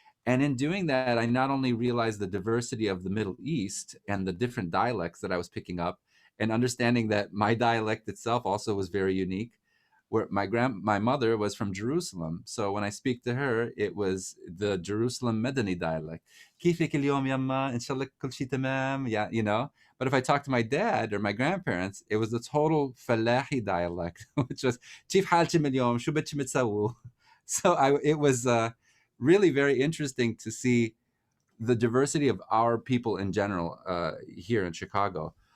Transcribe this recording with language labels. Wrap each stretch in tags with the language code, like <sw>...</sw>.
<en>And in doing that, I not only realized the diversity of the Middle East and the different dialects that I was picking up, and understanding that my dialect itself also was very unique. Where my mother was from Jerusalem, so when I speak to her, it was the Jerusalem Medani dialect.</en> <ar>كيفك اليوم يما إن شاء الله كل شيء تمام.</ar> <en>Yeah, you know. But if I talked to my dad or my grandparents, it was the total Falahi dialect, which was</en> <ar>كيف حالكم اليوم شو بدكم تسووا.</ar> <en>So it was really very interesting to see the diversity of our people in general here in Chicago.</en>